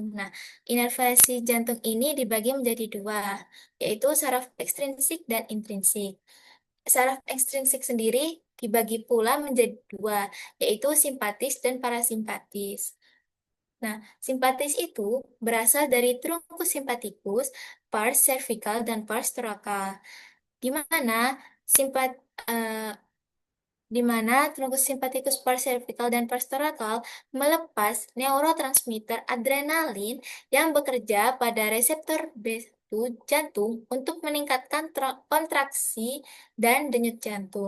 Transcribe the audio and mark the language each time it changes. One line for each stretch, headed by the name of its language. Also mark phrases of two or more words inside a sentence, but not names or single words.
Indonesian: Nah, inervasi jantung ini dibagi menjadi dua, yaitu saraf ekstrinsik dan intrinsik. Saraf ekstrinsik sendiri dibagi pula menjadi dua, yaitu simpatis dan parasimpatis. Nah, simpatis itu berasal dari
Latin: trunkus simpaticus, pars cervical,
Indonesian: dan
Latin: pars thoracal,
Indonesian: di mana simpat eh, di mana
Latin: trunkus simpaticus paracervical
Indonesian: dan parastorakal melepas neurotransmitter adrenalin yang bekerja pada reseptor B1 jantung untuk meningkatkan kontraksi dan denyut jantung.